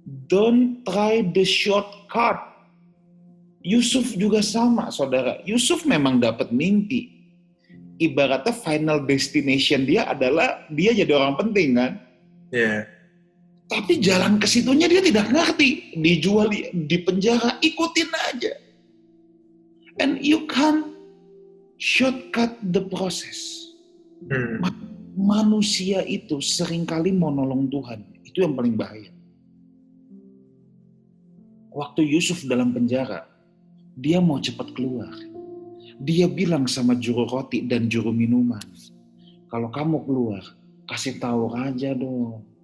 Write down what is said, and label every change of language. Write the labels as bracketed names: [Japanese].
[English] Don't try the shortcut. Yusuf [Indonesian] juga sama, saudara. Yusuf memang dapat mimpi. Ibaratnya [English] final destination [Indonesian] dia adalah dia jadi orang penting kan. Tapi jalan ke situnya dia tidak ngerti. Dijual di penjara, ikutin aja. [English] And you can't shortcut the process. [Indonesian] Manusia itu seringkali mau nolong Tuhan. Itu yang paling bahaya. Waktu Yusuf dalam penjara, dia mau cepat keluar. Dia bilang sama juru roti dan juru minuman, kalau kamu keluar, kasih tahu raja dong.